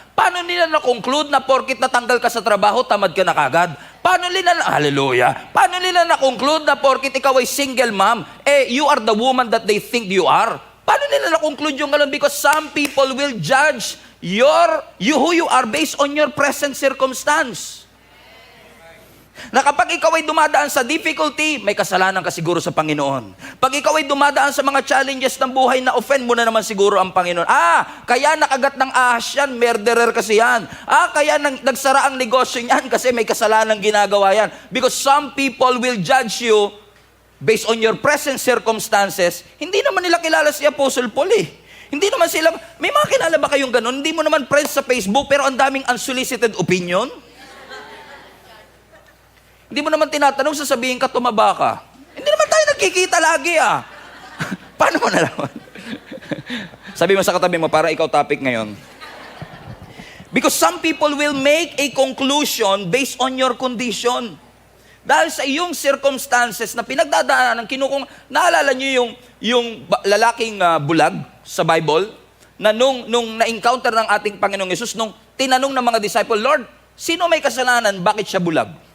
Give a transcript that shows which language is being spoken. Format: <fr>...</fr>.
<tl>Paano nila na-conclude na porkit natanggal ka sa trabaho, tamad ka na kagad? Paano nila hallelujah, paano nila na-conclude na porkit ikaw ay single mom,</tl> <en>you are the woman that they think you are?</en> <tl>Paano nila na-conclude yung gano'n?</tl> <en>Because some people will judge who you are based on your present circumstance.</en> <tl>Na kapag ikaw ay dumadaan sa difficulty, may kasalanan ka siguro sa Panginoon. Pag ikaw ay dumadaan sa mga challenges ng buhay, na offend mo na naman siguro ang Panginoon. Kaya nakagat ng ahas yan, murderer kasi yan. Kaya nagsara ang negosyo niyan kasi may kasalanan ginagawa yan.</tl> <en>Because some people will judge you based on your present circumstances.</en> <tl>Hindi naman nila kilala si Apostle Paul eh. Hindi naman sila, may mga kilala ba kayong ganun? Hindi mo naman friends sa Facebook pero ang daming</tl> <en>unsolicited opinion.</en> <tl>Hindi mo naman tinatanong, sasabihin ka, tumaba ka. Hindi naman tayo nagkikita lagi Paano mo nalaman? Sabi mo sa katabi mo, para ikaw topic ngayon.</tl> <en>Because some people will make a conclusion based on your condition.</en> <tl>Dahil sa iyong circumstances na pinagdadaanan, naalala niyo yung lalaking bulag sa Bible, na nung na-encounter ng ating Panginoong Yesus, nung tinanong ng mga disciple, Lord, sino may kasalanan, bakit siya bulag?</tl>